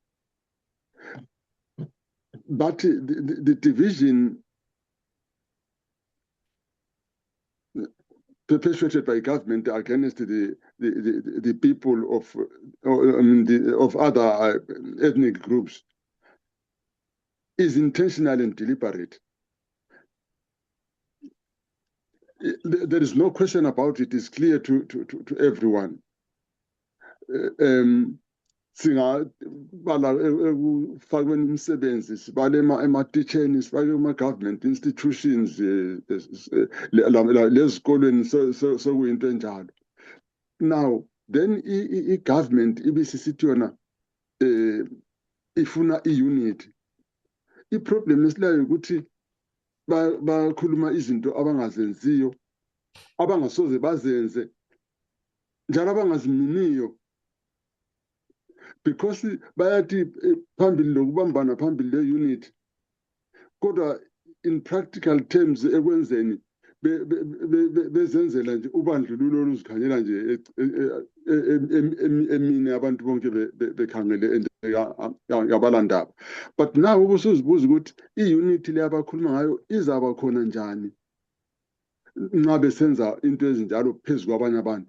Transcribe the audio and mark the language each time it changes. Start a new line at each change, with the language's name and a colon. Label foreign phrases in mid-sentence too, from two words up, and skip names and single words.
English: But the division perpetuated by government against the people of other ethnic groups is intentional and deliberate. There is no question about it. It's clear to everyone.
North Ndebele: singabala ekufakweni imisebenzi, sibale ema-teacheni, sifake kuma-
English: government institutions,
North Ndebele: lezikolweni sekuyinto enjalo.
English: Now, then
North Ndebele: i-government ibisisithi yona ifuna i-unity. I-problem esilayo ukuthi bakhuluma izinto abangazenziyo, abangasoze bazenze, njalo abangaziminiyo, because bayathi phambili lokubambana phambili le-unity, kodwa
English: in practical terms
North Ndebele: ekwenzeni bezenzela nje ubandlululo oluzikhanyela nje emini abantu bonke bekhangele yabalandaba.
English: But now
North Ndebele: ubusuzibuza ukuthi i-unity le abakhuluma ngayo izaba khona njani nxa besenza into ezinjalo phezu kwabanye abantu.